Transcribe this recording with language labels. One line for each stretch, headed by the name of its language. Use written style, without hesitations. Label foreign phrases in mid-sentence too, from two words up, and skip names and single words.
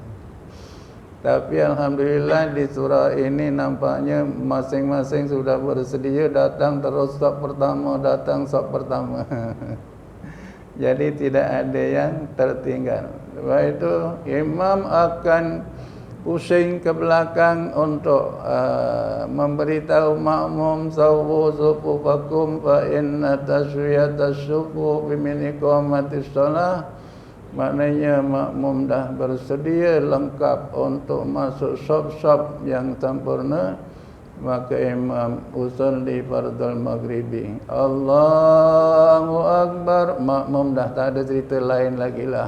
Malay: Tapi alhamdulillah di surau ini nampaknya masing-masing sudah bersedia datang terus saf pertama, datang saf pertama. Jadi tidak ada yang tertinggal. Sebab itu imam akan pusing ke belakang untuk memberitahu makmum
Arabic: سووا صفوفكم فإن تسوية الصفوف من إقامة الصلاة.
Malay: Maknanya makmum dah bersedia lengkap untuk masuk saf-saf yang sempurna, maka imam
Arabic: أصلي فرض المغرب. الله أكبر,
Malay: makmum dah tak ada cerita lain lagi lah.